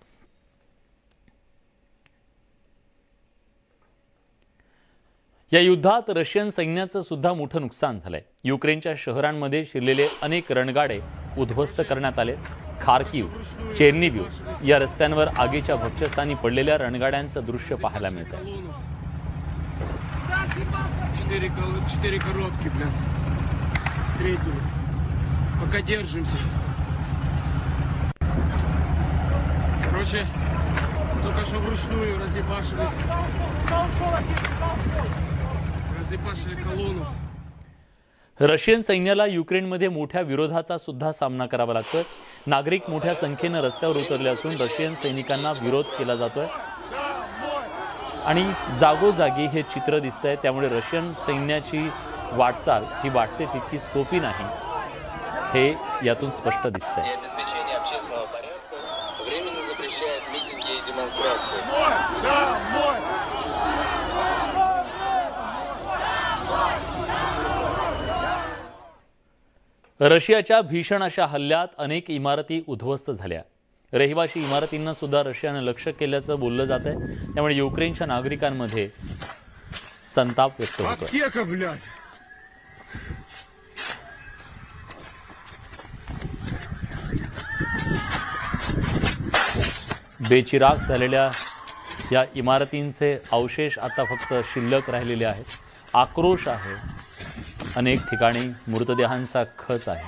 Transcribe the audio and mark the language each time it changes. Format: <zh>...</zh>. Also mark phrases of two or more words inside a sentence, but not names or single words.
<mr>या युद्धात रशियन सैन्याचं सुद्धा मोठं नुकसान झालंय. युक्रेनच्या शहरांमध्ये शिरलेले अनेक रणगाडे उद्ध्वस्त करण्यात आले. खार्किव्ह, चेर्निव्हिव या रस्त्यांवर आगीच्या भक्ष्यस्थानी पडलेल्या रणगाड्यांचं दृश्य पाहायला मिळतं.</mr> <ru>4 коробки, блин. Встретили. Пока держимся. Короче, только что вручную разъебашили колонну.</ru> <mr>रशियन सैन्याला युक्रेनमध्ये मोठ्या विरोधाचा सुद्धा सामना करावा लागतोय. नागरिक मोठ्या संख्येनं रस्त्यावर उतरले असून रशियन सैनिकांना विरोध केला जातोय आणि जागोजागी हे चित्र दिसतंय. त्यामुळे रशियन सैन्याची वाटचाल ही वाटते तितकी सोपी नाही, हे यातून स्पष्ट दिसतंय.</mr> <ru>Обеспечение общественного порядка временно запрещает митинги и демонстрации.</ru> <mr>रशियाच्या भीषण अशा हल्ल्यात अनेक इमारती उद्ध्वस्त झाल्या. रहिवाशी इमारतींना सुद्धा रशियानं लक्ष्य केल्याचं बोललं जात आहे. त्यामुळे युक्रेनच्या नागरिकांमध्ये संताप व्यक्त होतो.</mr> <ru>Аптека, блядь.</ru> <mr>बेचिराख झालेल्या या इमारतींचे अवशेष आता फक्त शिल्लक राहिलेले आहेत. आक्रोश आहे. अनेक ठिकाणी मृतदेहांचा खच आहे.</mr>